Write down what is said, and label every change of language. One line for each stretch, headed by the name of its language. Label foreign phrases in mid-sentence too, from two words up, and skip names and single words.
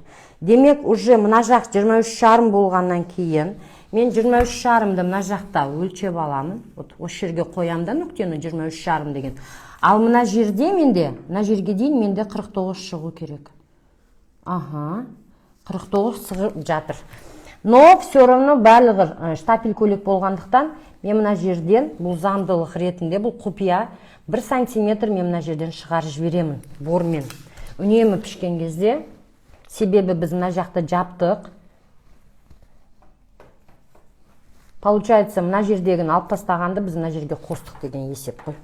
Kazakh: Демек, уже мына жақ 23,5 болғаннан кейін, мен 23,5-ды мына жақта өлшеп аламын. Вот, осы жерге қоямда нүктені 23,5 деген. Ал мына жерде менде, мына жерге дейін менде 49 шығу керек. Ага, 49 шығып жатыр.
Russian: Но все равно
Kazakh: барлығы штапель көйлек болғандықтан, мен мына жерден, бұл заңдылық ретінде, бұл құпия, 1 сантиметр мен мына жерден шығарып жіберемін, бормен. Үнемі пішкен кезде, себебі біз мына жақты жаптық. Получается, мына жердегін алып тастағанды біз мына жерге қостық деген есеп қой.